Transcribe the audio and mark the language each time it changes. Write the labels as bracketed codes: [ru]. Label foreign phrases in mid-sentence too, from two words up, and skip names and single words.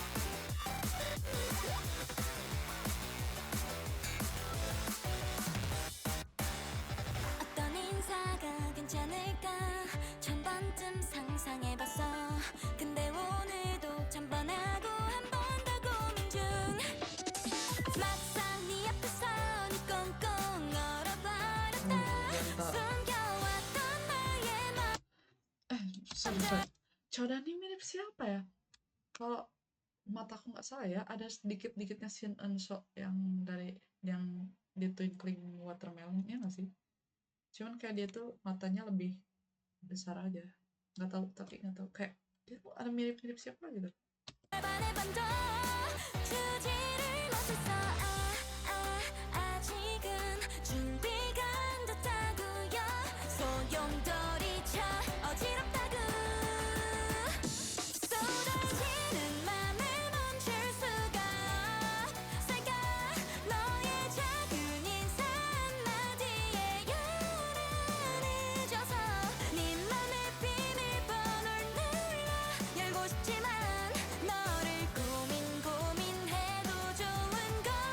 [ko] 어떤 인사가 괜찮을까 천 번쯤 상상해봤어 근데 오늘도 천번하고 한 번 더 고민 중 막상 네 앞에 서니 꽁꽁 얼어버렸다 [id] Bentar. [ko] 숨겨왔던 나의 맘 [id] Sorry. Choda ini mirip siapa ya? Kalau mataku nggak salah ya, ada sedikit-dikitnya Shin Eun-soo yang dari yang di Twinkling Watermelon, ya nggak sih? Cuman kayak dia tuh matanya lebih besar aja. Nggak tahu, tapi nggak tahu. Kayak dia tuh ada mirip-mirip siapa gitu. [ko] 반해반도 주지를 못했어 아직은 준비가 안 됐다고요 소용돌이쳐 어지럽다고 쏟아지는 맘을 멈출 수가 없을까 너의 작은 인사 한마디에 열을 잊어서 네 맘의 비밀번호를 눌러 열고 싶지만 너를 고민해도 좋은 걸